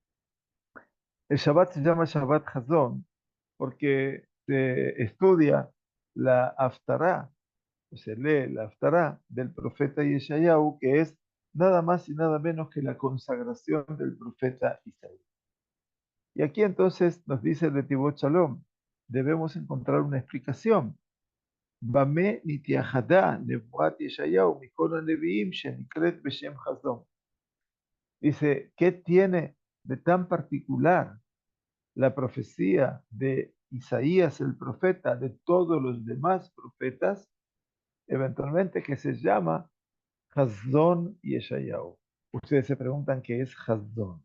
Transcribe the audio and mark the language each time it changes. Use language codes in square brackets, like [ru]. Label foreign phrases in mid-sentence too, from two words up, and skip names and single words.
[es] El Shabbat se llama Shabbat Hazon porque se estudia la Haftará, o se lee la Haftará del profeta Yeshayahu, que es nada más y nada menos que la consagración del profeta Isaías. Y aquí entonces nos dice el Netivot Shalom, debemos encontrar una explicación. [he] במה נתייחדה נבואת ישעיהו מכל הנביאים שנקראת בשם חזון. [es] Dice, ¿qué tiene de tan particular la profecía de Isaías el profeta, de todos los demás profetas, eventualmente que se llama Hazón Yeshayahu? Ustedes se preguntan qué es Hazón.